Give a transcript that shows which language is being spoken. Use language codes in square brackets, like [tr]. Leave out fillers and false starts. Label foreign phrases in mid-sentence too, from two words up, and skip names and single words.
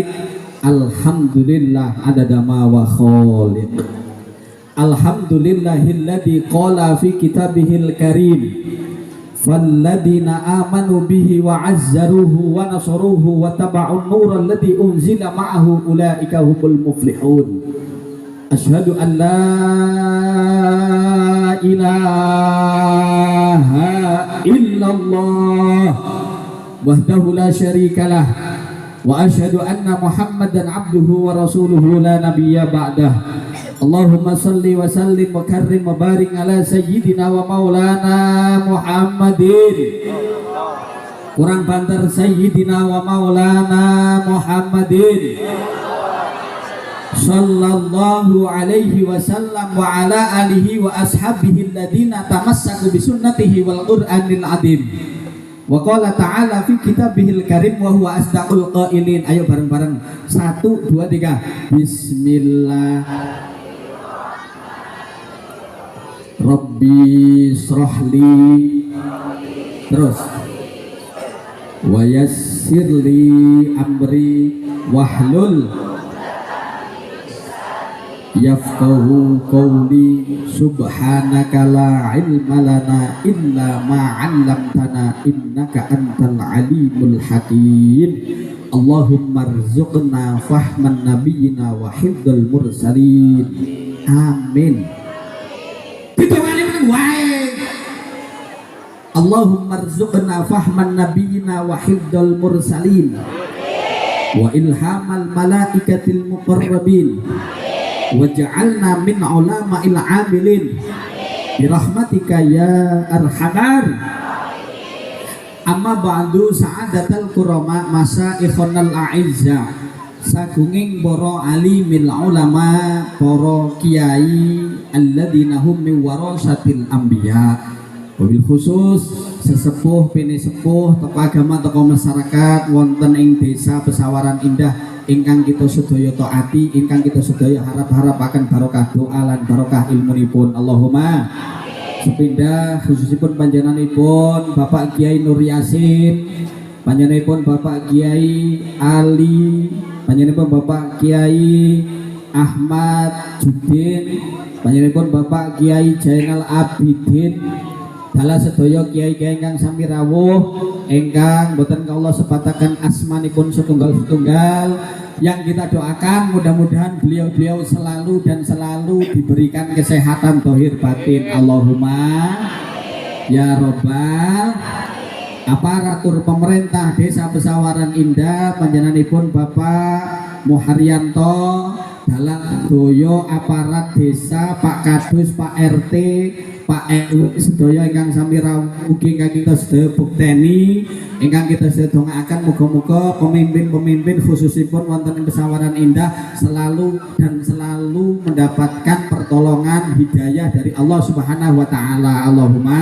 [ar] الحمد لله عدد ما وخالق. الحمد لله الذي قال في كتابه الكريم فالذين آمنوا به وعزروه ونصروه واتبعوا النور الذي أنزل معه أولئك هم المفلحون. أشهد أن لا إله إلا الله وحده لا شريك له وأشهد أن محمدا عبده ورسوله لا نبي بعده. اللهم صل وسلم وكرم وبارك على سيدنا ومولانا محمد. [jv] Kurang banter [ar] سيدنا ومولانا محمد صلى الله عليه وسلم وعلى آله وأصحابه الذين تمسكوا بسنته والقرآن العظيم. وقال تعالى في كتابه الكريم وهو أصدق القائلين. [jv] Ayo bareng-bareng 1 2 3. Bismillah. [ar] رب اشرح لي, terus ويسر لي أمري واحلل يفقهوا قولي. سبحانك لا علم لنا إلا ما علمتنا إنك أنت العليم الحكيم. اللهم ارزقنا فهم النبيين وحفظ المرسلين. آمين اللهم ارزقنا فهم النبيين وحفظ المرسلين وإلهام الملائكة المقربين واجعلنا من علماء العاملين برحمتك يا أرحم. أما بعد سعادة الكرماء مشايخنا الأعزاء, [jv] sagunging para [ar] عالم العلماء, [jv] para kiai [ar] الذين هم من ورثة الأنبياء. [jv] Wabil khusus sesepuh pini sepuh [id] tokoh agama tokoh masyarakat [jv] wonten ing desa Pesawaran Indah ingkang kita sedaya taati, ingkang kita sedaya harap-harap akan barokah doa lan barokah ilmunipun. Allahumma. Sepindah khususipun panjenenganipun Bapak Kiai Nur Yasin, panjenenganipun Bapak Kiai Ali, panjenenganipun Bapak Kiai Ahmad Judin, panjenenganipun Bapak Kiai Jainal Abidin, dalah sedaya kiai-kiai ingkang sami rawuh ingkang boten kawula sepataken asmanipun setunggal-setunggal, [id] yang kita doakan mudah-mudahan beliau-beliau selalu dan selalu diberikan kesehatan zahir batin. [ar] اللهم يا رب. [jv] Aparatur pemerintah Desa Pesawaran Indah panjenenganipun Bapak Muharyanto, dalam doyo aparat desa, Pak Kadus, Pak RT, Pak RW sedaya ingkang sami rawuh ugi ingkang kita sedaya bukteni, ingkang kita sedaya dongaaken muga-muga pemimpin-pemimpin khususipun wonten ing Pesawaran Indah [id] selalu dan selalu mendapatkan pertolongan hidayah dari Allah [ar] سبحانه وتعالى. [jv] Allahumma.